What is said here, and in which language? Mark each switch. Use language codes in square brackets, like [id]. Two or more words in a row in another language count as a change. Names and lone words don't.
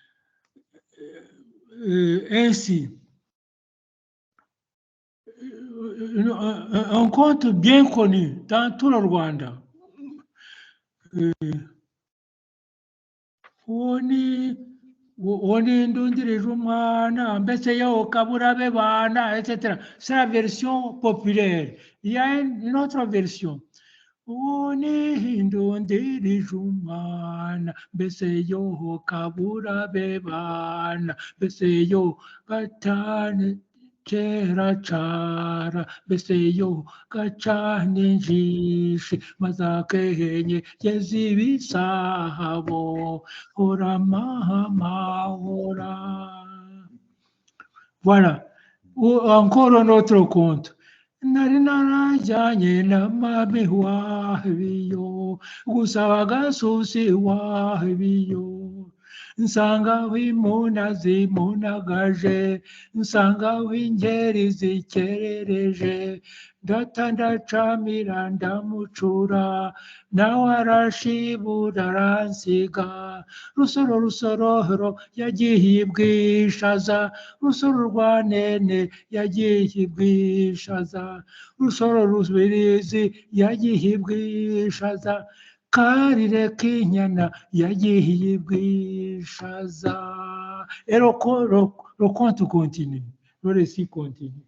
[fr] Ainsi, un conte bien connu dans tout le Rwanda. Etc. C'est la version populaire. Il y a une autre version. Chera chara beseyo kachane jishi mazakenye yezivi sahabo ora mahama ora. Voilà. Ou encore un autre conte. Narinara janye namabi wahiyo usawaga susi wahiyo. [rw] Nsanga w'imuna zimunagaje, nsanga w'ingeri zikerereje, data ndacamira ndamucura, nawe arashibura aransiga, rusoro yagiye bwishaza, rusoro rwa nene yagiye bwishaza, rusoro rubirizi yagiye bwishaza, karire k'inyana yagiye bwishaza. [fr] Et le conte continue, le récit continue.